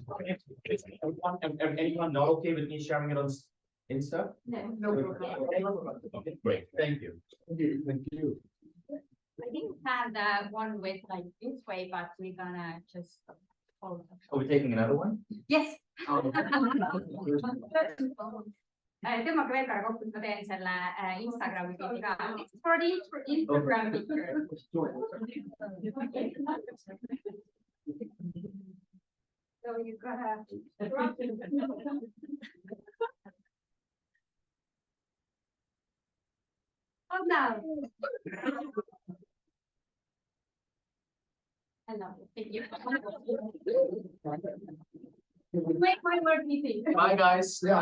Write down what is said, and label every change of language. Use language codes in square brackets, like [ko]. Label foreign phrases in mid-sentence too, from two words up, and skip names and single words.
[en] Anyone not okay with me sharing it on Insta? No. Great, thank you. Thank you. I didn't have one with like this way, but we're gonna just hold. Are we taking another one? Yes. [et] Tõmmake veel korra kokku, et ma teen selle Instagrami pildi ka. [en] It's for the Instagram picture. So you gotta hold down. Hello, thank you. Make my work easy. Bye guys.